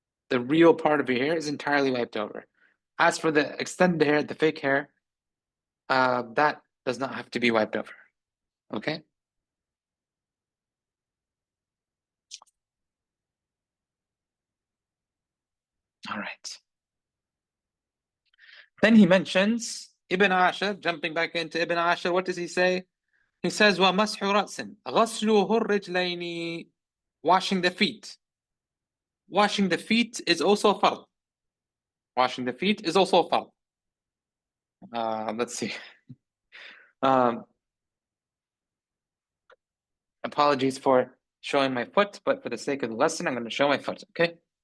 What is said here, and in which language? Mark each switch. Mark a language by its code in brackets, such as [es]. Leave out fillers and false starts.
[en] The real part of your hair is entirely wiped over. As for the extended hair, the fake hair, that does not have to be wiped over. Okay? All right. Then he mentions Ibn Ashir, jumping back into Ibn Ashir. What does he say? He says, [ar] وَمَسْحُ رَأْسٍ غَسْلُهُ الرِّجْلَيْنِ. [en] Washing the feet. Washing the feet is also fard. Washing the feet is also fard. Let's see. Apologies for showing my foot, but for the sake of the lesson, I'm going to show my foot, okay?